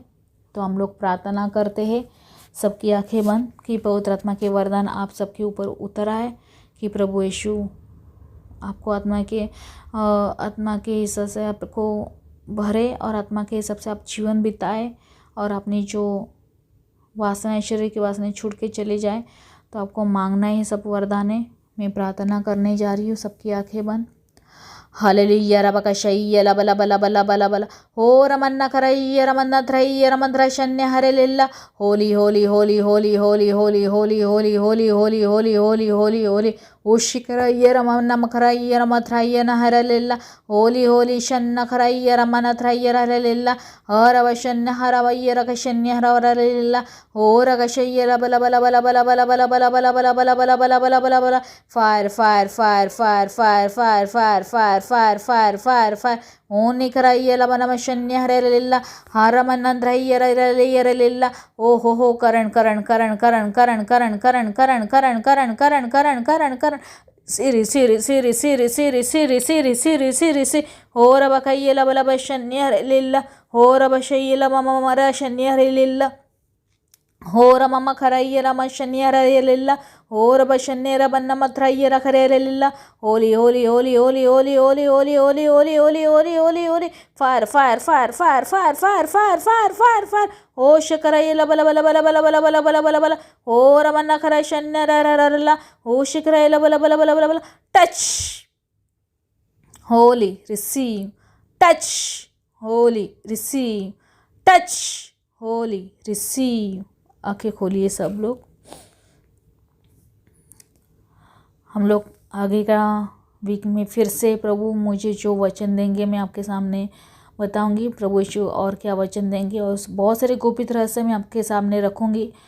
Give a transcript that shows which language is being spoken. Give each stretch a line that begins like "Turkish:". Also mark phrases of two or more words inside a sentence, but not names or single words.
Hindi: तो हम लोग प्रार्थना करते हैं, सबकी आंखें बंद, कि पवित्र आत्मा के वरदान आप सबके ऊपर उतर आए, कि प्रभु यीशु आपको आत्मा के हिस्से से आपको भरे और आत्मा के हिसाब से आप जीवन बिताए और अपनी जो वासनाएं, शरीर की वासनाएं छूट के चले जाए। तो आपको मांगना है सब वरदान है। मैं प्रार्थना करने जा रही हूँ, सबकी आंखें बंद। हालेलुया रबका शय्य लबला बला बला बला बला हो रमन्ना करैय रमन्ना त्रैय रमन्त्र शन्य हरेलिल्ला होली होली होली होली होली होली होली होली होली होली होली होली होली होली उशिकरैय रमन्ना मकरैय रमत्रैय न हरेलिल्ला होली होली शन्न करैय रमन त्रैय हरेलिल्ला हरवशन्य हरवैय रकशन्य हरवरेलिल्ला हो रकशय्य लबला बला बला बला बला बला बला बला बला बला बला बला बला बला बला
English: fire fire fire fire fire fire fire fire fire fire fire fire ओनी कराइए लबनम शन्य हरेलिल्ला हरमन्नंद्रैय रैलिल्ला ओ हो करण करण करण करण करण करण करण करण करण करण करण करण करण करण सिरी सिरी सिरी सिरी सिरी सिरी सिरी सिरी सिरी सी हो रब कई लब लब शन्य हरेलिल्ला हो रब शय्य लब मम शन्य हरेलिल्ला हो रमम खरैय रम शन्य हरेलिल्ला हो रब शन्ने रबन्ना मथ्राइये रख रे रे लिल्ला होली होली होली होली होली होली होली होली होली होली होली होली होली fire fire fire fire fire fire fire fire fire fire हो शकराये लब लब लब लब लब लब लब लब लब लब हो रबन्ना खरा शन्ने र र र ला हो शकराये लब लब लब लब लब touch holy receive touch holy receive touch holy receive.
Hindi: आंखें खोलिए सब लोग। हम लोग आगे का वीक में फिर से प्रभु मुझे जो वचन देंगे मैं आपके सामने बताऊंगी। प्रभु यीशु और क्या वचन देंगे और बहुत सारे गोपित रहस्य मैं आपके सामने रखूंगी।